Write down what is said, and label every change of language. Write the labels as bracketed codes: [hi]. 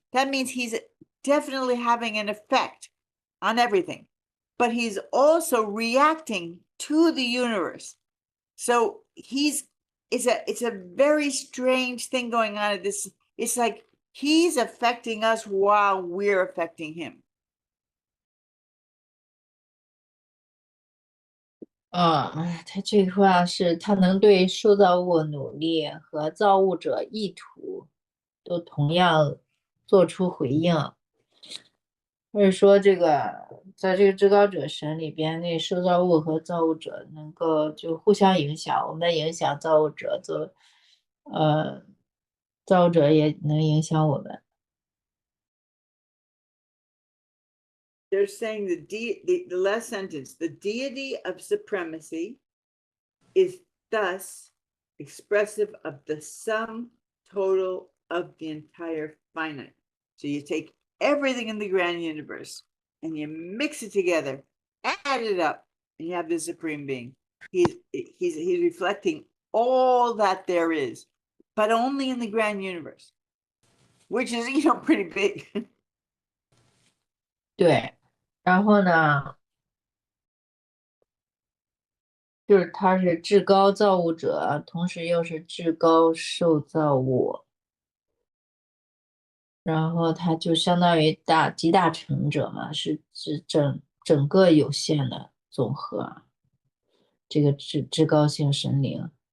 [en] That means he's definitely having an effect on everything. But he's also reacting to the universe. So it's a very strange thing going on at this. It's like he's affecting us while we're affecting him. [zh] 他这句话是他能对受造物努力和造物者意图都同样做出回应，或者说这个在这个至高者神里边，那受造物和造物者能够就互相影响，我们影响造物者，造物者也能影响我们。 [en] They're saying the last sentence, the deity of supremacy is thus expressive of the sum total of the entire finite. So you take everything in the grand universe and you mix it together, add it up, and you have the supreme being. He's reflecting all that there is, but only in the grand universe, which is, pretty big. [zh] 对，然后呢，就是他是至高造物者，同时又是至高受造物，然后他就相当于集大成者嘛，是指整个有限的总和，这个至高性神灵。